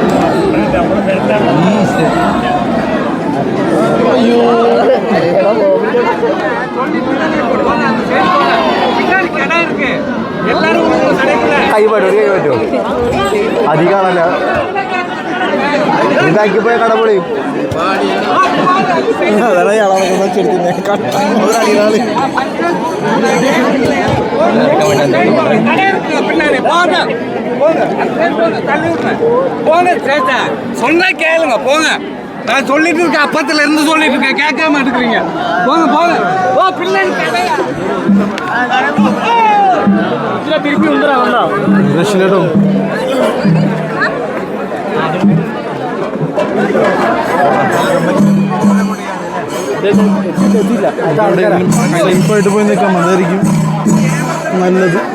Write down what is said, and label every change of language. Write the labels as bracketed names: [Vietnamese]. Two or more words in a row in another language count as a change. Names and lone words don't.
[Malayalam] അയ്യോ കൈ പറ്റുമോ? അധികമാണല്ല. ഇതാക്കി പോയ കട പൊളിയും. അതാണ് [Tamil] சொன்னா கேளுங்க போங்க. நான் சொல்லிட்டு இருக்கேன், அப்பத்துல இருந்து சொல்லிட்டு இருக்கேன், கேட்காம எடுக்கிறீங்க. போங்க போங்க. ஓ பிள்ளை திருப்பி வந்துடா. [Malayalam] രക്ഷയില്ലട്ടോ. സേഫായിട്ട് പോയി നിൽക്കാം, അതായിരിക്കും നല്ലത്.